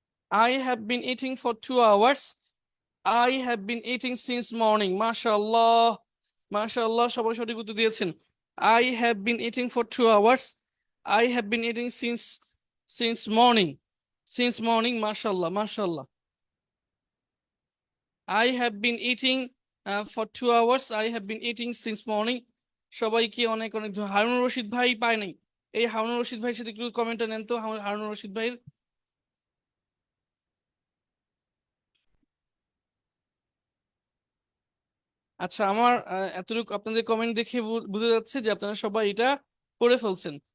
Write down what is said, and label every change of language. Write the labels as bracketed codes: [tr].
[en] I have been eating for 2 hours. I have been eating since morning. [bn] মাশাআল্লাহ, মাশাআল্লাহ, সবাই সঠিক উত্তর দিয়েছেন। [en] I have been eating for 2 hours. I have been eating since morning. Since morning, [bn] মাশাআল্লাহ, মাশাআল্লাহ। [en] I have been eating for 2 hours. I have been eating since morning. [bn] সবাইকে অনেক অনেক হারুন রশিদ ভাই পায় নাই, এই হারুন রশিদ ভাইয়ের সাথে একটু কমেন্টটা নেন তো, হারুন রশিদ ভাইয়ের। আচ্ছা, আমার এতটুকু আপনাদের কমেন্ট দেখে বোঝা যাচ্ছে যে আপনারা সবাই এটা করে ফেলছেন।